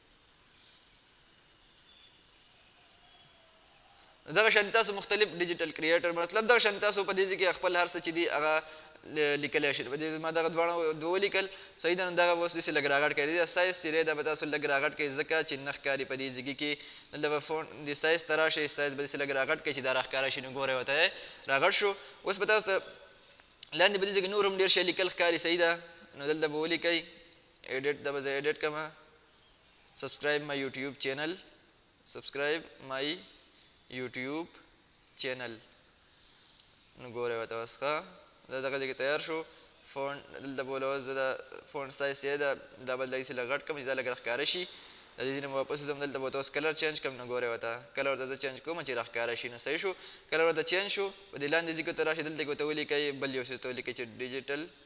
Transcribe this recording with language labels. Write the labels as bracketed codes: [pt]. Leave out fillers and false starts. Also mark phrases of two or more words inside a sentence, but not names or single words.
[ps] دغه شان تاسو مختلف [en] digital creator [ps] مطلب دغه شان تاسو په دې کې خپل هر څه چې دی هغه لیکلی شي په دې ما دغه دواړه دوه ولیکل صحیح ده نو دغه اوس داسې لږ راغټ کړي د سایز چې دی دا به تاسو لږ راغټ کړئ ځکه چې نه ښکاري په دې ځګي کې دلته به فون د سایز ته راشئ سایز به داسې لږ راغټ کړئ چې دا راښکاره شي نو ګورئ ورته راغټ شو اوس به تاسو ته لاندې په دې ځای کې نور هم ډېر شی لیکل ښکاري صحیح ده نو دلته به ولیکئ edit دا به زه edit کړم [en] subscribe my YouTube channel subscribe my YouTube [ps] channel نو ګورئ ورته اوس ښه دا دغه ځای کې تیار شو فونټ دلته به اوس زه د [en] font size [ps] چې دا به لږ لږ غټ کړم چې دا لږ راښکاره شي د دې ځای نه واپس وځم دلته به ورته اوس [en] color change [ps] کړم نو ګورئ ورته کلر ورته زه چینج کوم چې راښکاره شي نو صحیح شو کلر ورته چینج شو په دې لاندې ځای کې ورته راشي دلته کې ورته ولیکئ بل یو څه ورته ولیکئ چې ډیجیټل